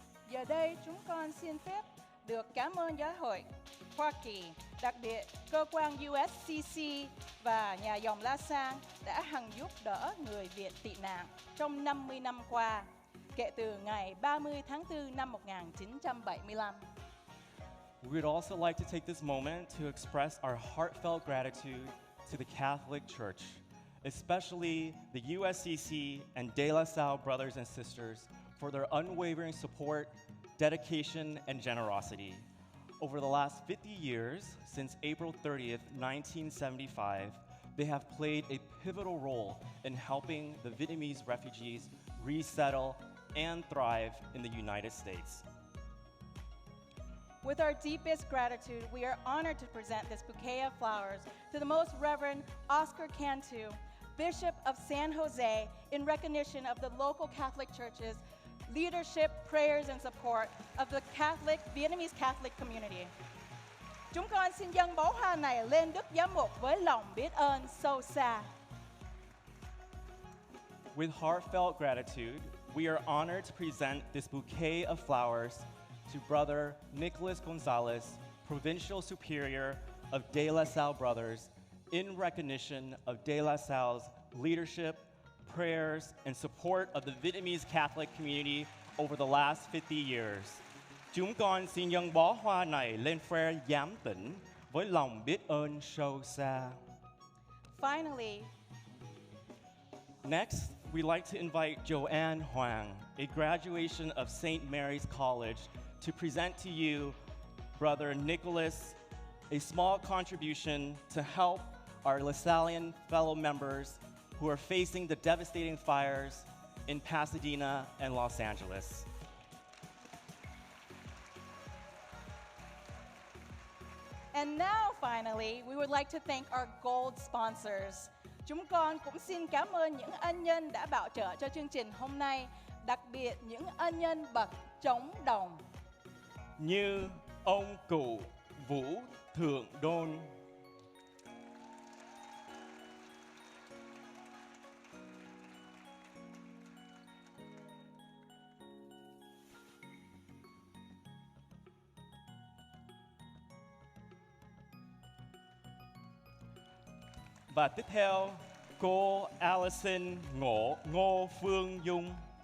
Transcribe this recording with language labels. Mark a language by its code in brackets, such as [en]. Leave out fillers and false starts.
[vi] Giờ đây chúng con xin phép được cảm ơn Giáo hội Hoa Kỳ, đặc biệt cơ quan USCC và nhà dòng La San đã hằng giúp đỡ người Việt tị nạn trong 50 năm qua, kể từ ngày 30 tháng 4 năm 1975. [en] We would also like to take this moment to express our heartfelt gratitude to the Catholic Church, especially the USCC and De La Salle brothers and sisters for their unwavering support, dedication, and generosity. Over the last 50 years, since April 30th, 1975, they have played a pivotal role in helping the Vietnamese refugees resettle and thrive in the United States. With our deepest gratitude, we are honored to present this bouquet of flowers to the Most Reverend Oscar Cantu, Bishop of San Jose, in recognition of the local Catholic Church's leadership, prayers, and support of the Vietnamese Catholic community. [vi] Chúng con xin dâng bó hoa này lên Đức Giám mục với lòng biết ơn sâu xa. [en] With heartfelt gratitude, we are honored to present this bouquet of flowers to Brother Nicholas Gonzalez, Provincial Superior of De La Salle Brothers, in recognition of De La Salle's leadership, prayers, and support of the Vietnamese Catholic community over the last 50 years. [vi] Chúng con xin dâng bó hoa này lên Frère Giám Tĩnh với lòng biết ơn sâu xa. [en] Finally, Next, we'd like to invite Joanne Huang, a graduation of St. Mary's College, to present to you Brother Nicholas a small contribution to help our LaSallian fellow members who are facing the devastating fires in Pasadena and Los Angeles. And now, finally, we would like to thank our gold sponsors. [vi] Chúng con cũng xin cảm ơn những ân nhân đã bảo trợ cho chương trình hôm nay, đặc biệt những ân nhân bậc chống đồng. Như ông cụ Vũ Thượng Đôn, và tiếp theo cô Allison Ngô Phương Dung.